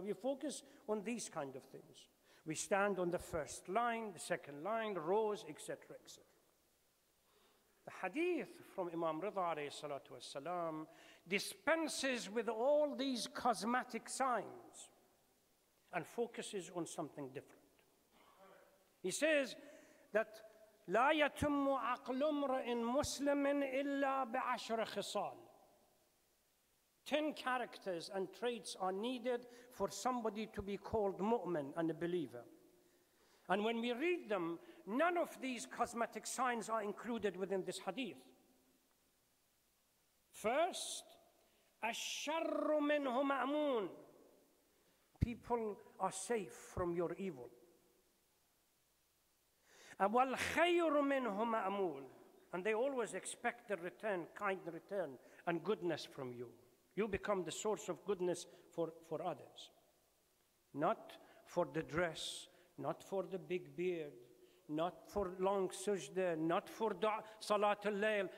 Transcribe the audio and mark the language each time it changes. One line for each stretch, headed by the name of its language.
English: We focus on these kind of things. We stand on the first line, the second line, rows, etc., etc. The hadith from Imam Rida alayhi salatu wassalam dispenses with all these cosmetic signs and focuses on something different. He says that
Arabic: لا يتم عقل امرئ مسلم إلا بعشر خصال.
English: 10 characters and traits are needed for somebody to be called mu'min and a believer. And when we read them, none of these cosmetic signs are included within this hadith. First,
Arabic: الشر منه مأمون.
English: People are safe from your evil.
Arabic: وَالْخَيْرُ مِنْهُ مَأْمُولٌ.
English: And they always expect the return, kind return, and goodness from you. You become the source of goodness for others. Not for the dress, not for the big beard, not for long sajda, not for salat al-layl.